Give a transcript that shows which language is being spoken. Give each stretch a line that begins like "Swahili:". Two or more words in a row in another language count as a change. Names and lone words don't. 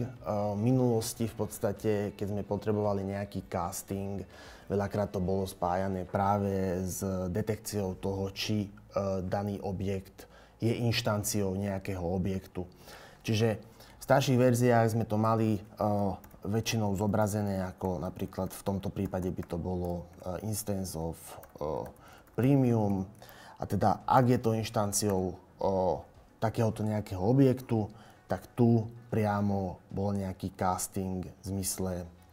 Slovak: V minulosti v podstate, keď sme potrebovali nejaký casting, veľakrát to bolo spájané práve s detekciou toho, či daný objekt je inštanciou nejakého objektu. Čiže v starších verziách sme to mali väčšinou zobrazené ako napríklad v tomto prípade by to bolo
English: instance of premium,
Slovak: a teda ak je to inštanciou takéhoto nejakého objektu, tak tu priamo bol nejaký casting v zmysle